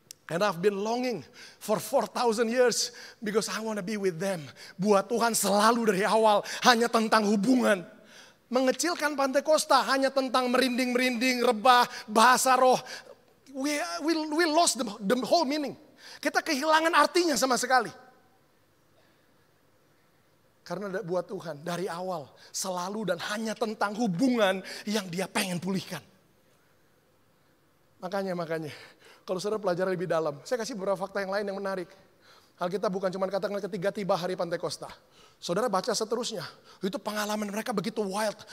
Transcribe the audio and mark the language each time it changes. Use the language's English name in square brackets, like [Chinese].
[English] And I've been longing for 4,000 years because I want to be with them. [Indonesian] Buat Tuhan selalu dari awal hanya tentang hubungan. Mengecilkan Pentakosta hanya tentang merinding-merinding, rebah, bahasa roh. [English] We lost the whole meaning. [Indonesian] Kita kehilangan artinya sama sekali. Karena buat Tuhan dari awal selalu dan hanya tentang hubungan yang dia pengen pulihkan. Makanya. Kalau saudara pelajari lebih dalam, saya kasih beberapa fakta yang lain yang menarik. Alkitab bukan cuma katakan ketika tiba hari Pentakosta. Saudara baca seterusnya, itu pengalaman mereka begitu wild.